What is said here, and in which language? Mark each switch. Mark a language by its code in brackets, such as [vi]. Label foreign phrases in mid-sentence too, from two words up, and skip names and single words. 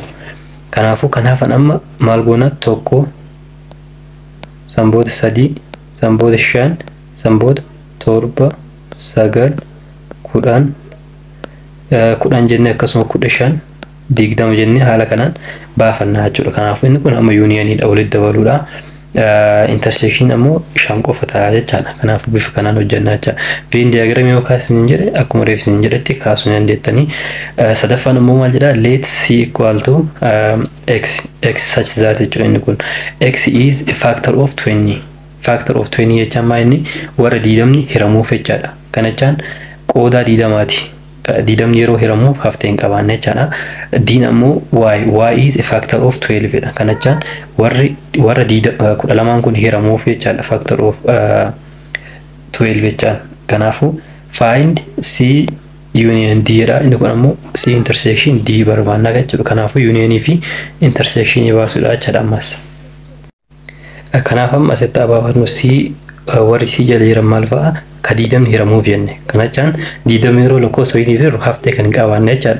[om] Kanaafuu kanaafan amma maal goona? Tokko sanbooda 3 sanbooda 5 sanbooda 7 9 10 jennee akkasuma 15 20 jennee haala kanaan baafannaa jechuudha. Kanaafuu inni kun amma yuuniyaniidha walitti dabaluudha. intersection ammoo 5 qofa ta'a jechaadha. Kanaaf bifa kanaan hojjannaa jecha. [en] Venn diagram [om] yoo kaasnin jedhe akkuma reefsin jedhetti kaasuu dandeettanii. Sadaffaan ammoo maal jedha? [en] Let c equal to x such that [om] jechuudha inni kun. [en] X is a factor of 20. Factor of 20 [om] jechaan maa inni warra diidamni hiramuuf jechaadha. Kana jechaan qoodaa diidamaati. Diidamni yeroo hiramuuf haftee hin qabaanne jechaadha. Diin ammoo [en] y is a factor of 12 dha. [om] Kana jechaan warra 12 kun hiramuuf jechaadha. [en] Factor of 12 [om] jechaan. Kanaafuu [en] find c union d dha. [om] Inni kun ammoo [en] c intersection d [om] barbaanna jechuudha. Kanaafuu unionii fi intersection baasuudha jechaadha ammas. Kanaaf amma asitti abaafannu c warri c jala jiran maal fa'a? Ka diidamni hiramuuf jenne. Kana jechaan diidamni yeroo lakkoofsa wayii jiru haftee kan hin qabaanne jechaadha.